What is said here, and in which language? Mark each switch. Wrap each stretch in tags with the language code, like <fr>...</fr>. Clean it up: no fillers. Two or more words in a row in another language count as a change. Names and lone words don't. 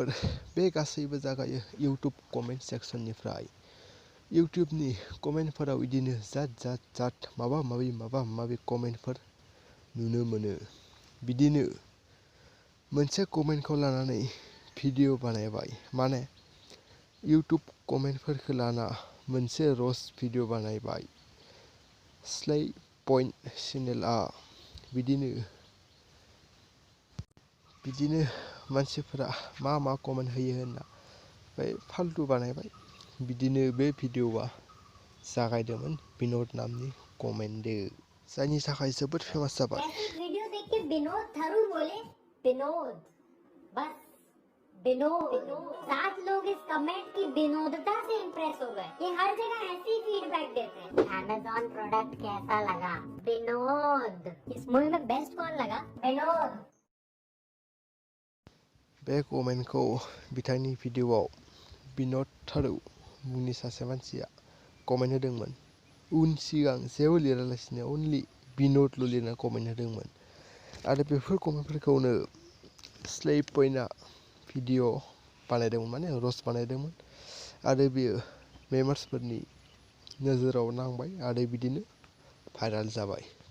<brx>बे गासैबो जागायो इउटुब कमेन्ट सेक्सननिफ्राय इउटुबनि कमेन्टफोराव बिदिनो जात माबा माबि कमेन्टफोर नुनो मोनो बिदिनो मोनसे कमेन्टखौ लानानै भिडिअ बानायबाय माने इउटुब कमेन्टफोरखौ लाना मोनसे रस्ट भिडिअ बानायबाय स्लाइ पइन्ट चेनेलआ बिदिनो मानसिफोरा मा कमेन्ट होयो होनना ओमफ्राय फाल्तु बानायबाय बिदिनो बे भिडिअआ जागायदोंमोन बिनोद नामनि कमेन्टदो जायनि थाखाय जोबोद फेमास जाबाय</brx> <hi>वीडियो देख के बिनोद थारू बोले बिनोद बस बिनोद 7 लोग इस कमेंट की विनोदता से इम्प्रेस हो गए ये हर जगह ऐसी फीडबैक देते हैं अमेज़न प्रोडक्ट कैसा लगा बिनोद इस मूवी में बेस्ट कौन लगा बिनोद</hi> <brx>बे कमेन्टखौ बिथांनि भिडिअआव बिनोद थारू मुंनि सासे मानसिया कमेन्ट होदोंमोन उन सिगां जेबो लिरालासिनो अनलि बिनोदल' लिरना कमेन्ट होदोंमोन आरो बेफोर कमेन्टफोरखौनो स्लाइ पइन्टआ भिडिअ बानायदोंमोन माने रस्ट बानायदोंमोन आरो बेयो मेम्बार्सफोरनि नोजोराव नांबाय आरो बिदिनो भाइराल जाबाय</brx>